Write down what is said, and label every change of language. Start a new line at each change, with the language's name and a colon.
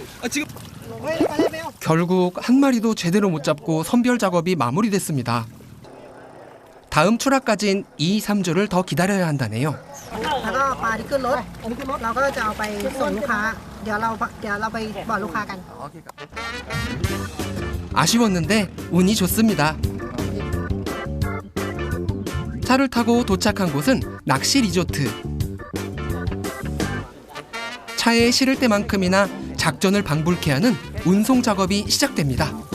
Korean: 지금 결국 한 마리도 제대로 못 잡고 선별 작업이 마무리됐습니다. 다음 출하까진 2, 3주를 더 기다려야 한다네요.
Thai: แล้วก็ปลาที่ขึ้นรถเราก็จะเอาไปส่งลูกค้าเดี๋ยวเราไปบอกลูกค้ากัน
Korean: 아쉬웠는데 운이 좋습니다. 차를 타고 도착한 곳은 낚시 리조트. 차에 실을 때만큼이나 작전을 방불케 하는 운송 작업이 시작됩니다.